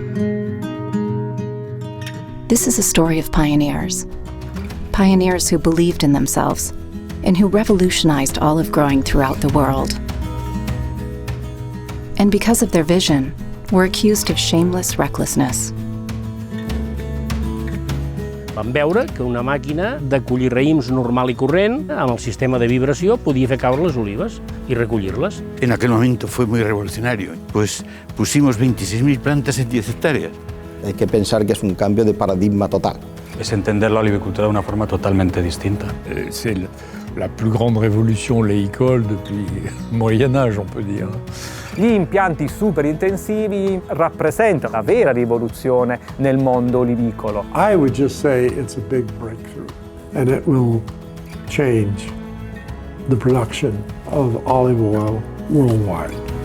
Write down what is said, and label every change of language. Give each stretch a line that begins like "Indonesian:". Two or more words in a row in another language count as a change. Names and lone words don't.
English: This is a story of pioneers. Pioneers who believed in themselves and who revolutionized olive growing throughout the world. And because of their vision, were accused of shameless recklessness.
Catalan: Vam veure que una màquina de collir raïms normal i corrent, amb el sistema de vibració, podia fer caure les olives i recollir-les.
Spanish: En aquel momento fue muy revolucionario, pues pusimos 26.000 plantas en 10 hectáreas. Hay que pensar que es un cambio de paradigma total. Es entender la olivicultura de una forma totalmente distinta.
French: C'est la plus grande révolution oléicole depuis le Moyen Âge, on peut dire.
Italian: Gli impianti super intensivi rappresentano la vera rivoluzione nel mondo olivicolo.
English: I would just say it's a big breakthrough, and it will change the production of olive oil worldwide.